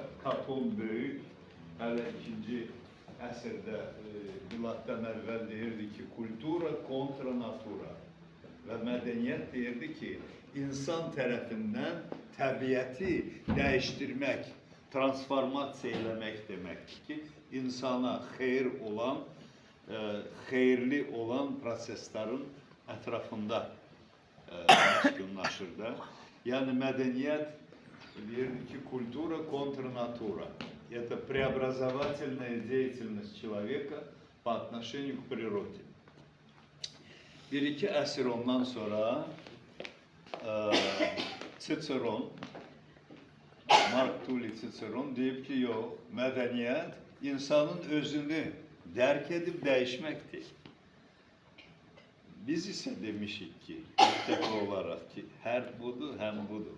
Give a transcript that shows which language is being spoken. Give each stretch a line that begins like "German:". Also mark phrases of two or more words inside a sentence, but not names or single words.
Azerbaijani: Katon böyük, hələ 2-ci əsrdə miladdan əvvəl deyirdi ki,
Latin: kultura kontra natura
Azerbaijani: və mədəniyyət deyirdi ki, insan tərəfindən təbiəti dəyişdirmək, transformasiya eləmək deməkdir ki, insana xeyir olan, xeyirli olan proseslərin ətrafında məskunlaşır da. Yəni mədəniyyət deyirdi ki,
Latin: kultura kontra natura.
Russian: Это преобразовательная деятельность человека по отношению к природе.
Azerbaijani: Bir-iki əsr ondan sonra Siceron, Mark Tully Ciceron deyib ki, yox, mədəniyyət insanın özünü dərk edib dəyişməkdir. Biz isə demişik ki, mütləq olaraq ki, hər budur, həm budur.